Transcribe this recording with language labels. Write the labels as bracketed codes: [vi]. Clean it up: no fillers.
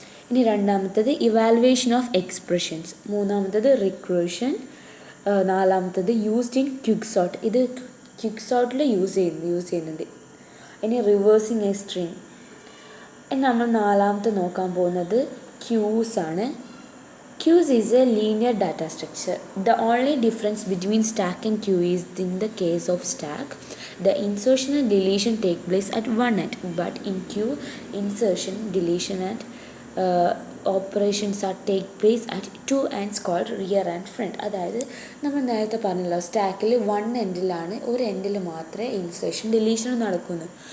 [ml] ഇനി രണ്ടാമത്തത് evaluation of expressions. മൂന്നാമത്തത് റിക്രൂഷൻ. നാലാമത്തത് യൂസ്ഡ് ഇൻ ക്വിക്ക് സോർട്ട്. ഇത് ക്വിക്ക് സോർട്ടിൽ യൂസ് ചെയ്യുന്നുണ്ട്. ഇനി റിവേഴ്സിങ് എ സ്ട്രിങ്. ഇനി നമ്മൾ നാലാമത്തെ നോക്കാൻ പോകുന്നത് ക്യൂസ് ആണ്. [en] Queues is a linear data structure. The only difference between stack and queue is in the case of stack, the insertion and deletion take place at one end, but in queue, insertion, deletion and operations are take place at two ends called rear and front. [ml] അതായത് നമ്മൾ നേരത്തെ പറഞ്ഞല്ലോ സ്റ്റാക്കിൽ one എൻഡിലാണ്, ഒരു എൻഡിൽ മാത്രമേ insertion ഡിലീഷനും നടക്കുന്നു.